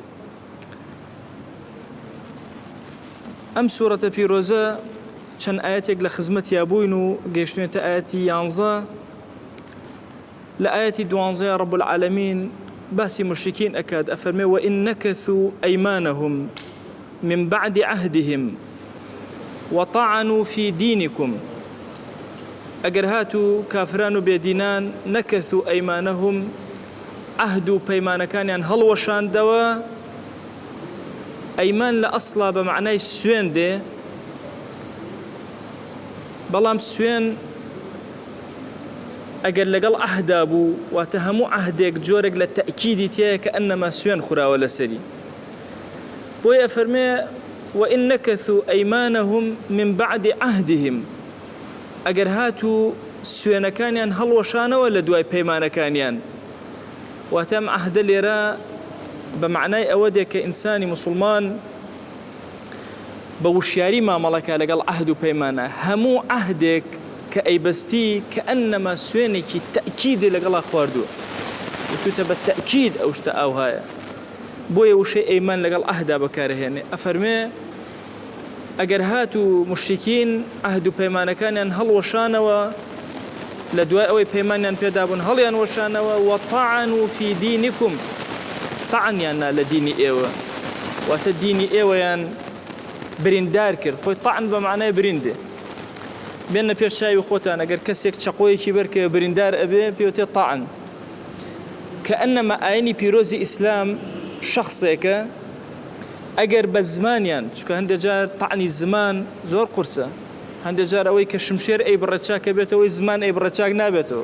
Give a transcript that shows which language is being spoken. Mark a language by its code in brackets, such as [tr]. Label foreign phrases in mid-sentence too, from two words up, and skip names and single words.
[ckb] ئەم سوورەتە پیرۆزە چەند ئاەتێک لە خزمەتیا بووین و گەیشتوێتە ئاەتی 11. لە ئاەتی 12 [ar] رب العالمین [ckb] باسی مشرکین ئەکات، ئەفەرمێ [ar] وئن نەکەثوا ئەیمانەهم من بعد عهدهم وطعنوا في دينكم. [ckb] ئەگەر هاتو کافران و بێدینان [ar] نەکەثوا ئەیمانەهم، [ckb] عهد و پەیمانەکانیان هەڵوەشاندەوە. ئەیمان لە ئەسڵا بە معنای سوێن دێ، بەڵام سوێن ئەگەر لەگەڵ عهدا بوو واتە هەموو عهدێک جۆرێک لە تەئکیدی تێیە کە ئەنەما سوێن خوراوە لەسەری. بۆیە ئەفەرمێ [ar] وئن نەکەثوا ئەیمانەهم من بعد عهدهم، [ckb] ئەگەر هاتو سوێنەکانیان هەڵوەشانەوە لە دوای پەیمانەکانیان. واتە ئەم عهدە لێرە بە معنای ئەوە دێ کە ئینسانی موسڵمان بە وشیاری مامەڵەکە لەگەڵ عهد و پەیمانە. هەموو عهدێک کە ئەیبەستی کە ئەنەما سوێنێکی تەئکیدی لەگەڵا خواردووە، وتوتە بە تەئکید ئەو شتە ئاوهایە. بۆیە وشەی ئەیمان لەگەڵ عهدا بەکارهێنێ. ئەفەرمێ ئەگەر هاتو مشریکین عهد و پەیمانەکانیان هەڵوەشانەوە لە دوای ئەوەی پەیمانیان پێدابوون، هەڵیان وەشانەوە، [ar] وطعنوا في دينكم، [ckb] طعنیاننا لە دینی ئێوە، واتە دینی ئێوەیان بریندار کرد. خۆی طعن بە معنای بریندێ. بێنە پێش چاوی خۆتان، ئەگەر کەسێک چەقۆیەکی بەرکە بریندار ئەبێ پێوتێ طعن. کە ئەنەما ئاینی پیرۆزی ئیسلام شخصێکە ئەگەر بە زمانیان، چونکە هەندێک جار طعنی زمان زۆر قورسە، هەندێک جار ئەوەی کە شمشێر ئەی بڕەچاکە بێتەوەی زمان ئەی بڕەچاک نابێتەوە.